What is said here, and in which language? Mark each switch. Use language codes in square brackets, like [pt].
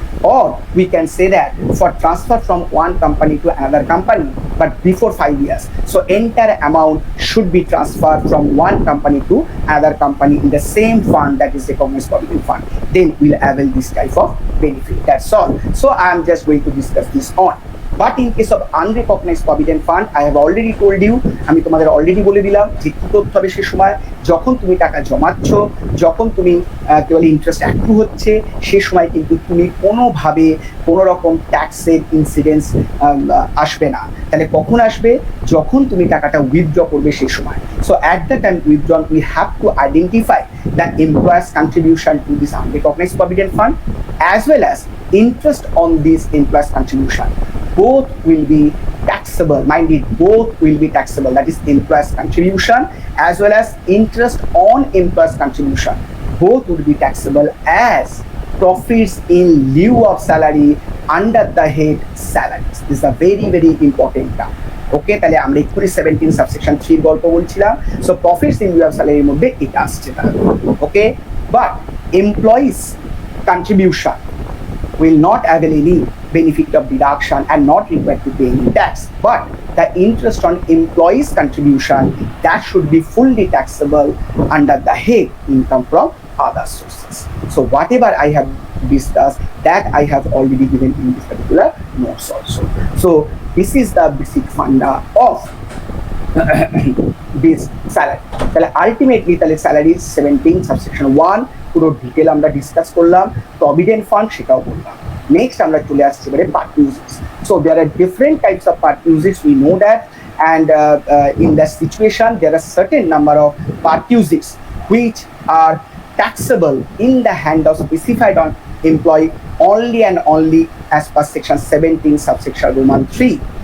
[en] Or we can say that for transfer from one company to another company, but before 5 years, so entire amount should be transferred from one company to another company in the same fund, that is recognized provident fund, then we'll avail this type of benefit. That's all. So I am just going to discuss this on. But in case of unrecognized provident fund, I have already told you, [bn] আমি তোমাদের already বলে দিলাম যে কি করতে হবে সে সময়, যখন তুমি টাকা জমাচ্ছ, যখন তুমি কেবল ইন্টারেস্ট অ্যাক্রু হচ্ছে, সে সময় কিন্তু তুমি কোনোভাবে কোনো রকম ট্যাক্সের ইনসিডেন্স আসবে না। তাহলে কখন আসবে? যখন তুমি টাকাটা উইথড্র করবে সে সময়। [en] So at the time withdrawn we have to identify the employer's contribution to this unrecognized provident fund as well as interest on this employer's contribution. Both will be taxable, mind it, both will be taxable, that is employer's contribution as well as interest on employer's contribution, both would be taxable as profits in lieu of salary under the head salaries. This is a very important term. [bn] ওকে, তাহলে আমরা এক্ষুনি 17 subsection 3 গল্প বলছিলাম। So profits in Liu of স্যালারির মধ্যে এটা আসছে তাহলে। ওকে, but employees contribution [en] will not avail any benefit of deduction and not required to pay any tax. But the interest on employees' contribution, that should be fully taxable under the head income from other sources. So whatever I have discussed, that I have already given in this particular notes also. So this is the basic funda of this salary. [bn] তাহলে ultimately তাহলে salary 17 subsection 1 পুরো detail আমরা discuss করলাম, provident fund সেটাও বললাম। Next আমরা চলে আসছি এবারে part uses. [en] So there are different types of part uses, we know that, and in that situation there are certain number of part uses which are taxable in the hand of specified on employee only and only as per section 17 subsection Roman 3.